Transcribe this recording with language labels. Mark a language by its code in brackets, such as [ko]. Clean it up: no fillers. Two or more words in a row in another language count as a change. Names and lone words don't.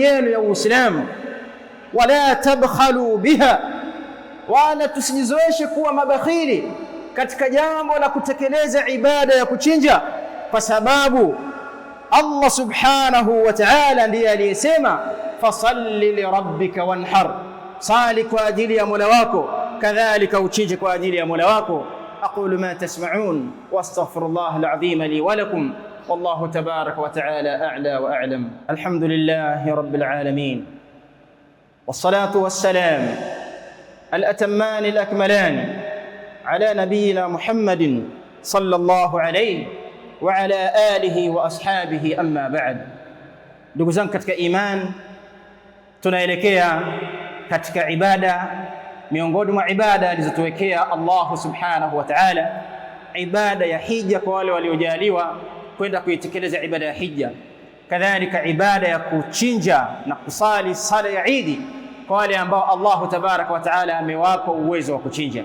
[sw] yenu ya Uislamu, [ar] ولا تبخلوا بها, [sw] wala tusijizoeshe kuwa mabakhili katika jambo la kutekeleza ibada ya kuchinja, kwa sababu Allah [ar] سبحانه وتعالى [sw] ndiye aliyesema, [ar] فصل لربك وانحر, [sw] sali kwa ajili ya Mola wako, kadhalika uchinje kwa ajili ya Mola wako. [ar] أقول ما تسمعون وأستغفر الله العظيم لي ولكم والله تبارك وتعالى أعلى وأعلم. الحمد لله رب العالمين والصلاة والسلام الأتمان الأكملان على نبينا محمد صلى الله عليه وعلى آله وأصحابه أما بعد. [sw] Ndugu zangu katika iman, tunaelekea katika ibada miongoni mwa ibada alizotuwekea Allah [ar] سبحانه وتعالى, [sw] ibada ya hija kwa wale waliojaliwa kwenda kuitekeleza ibada ya hija, kadhalika ibada ya kuchinja na kusali sala ya Eid kwa wale ambao Allah [ar] تبارك وتعالى [sw] amewapa uwezo wa kuchinja.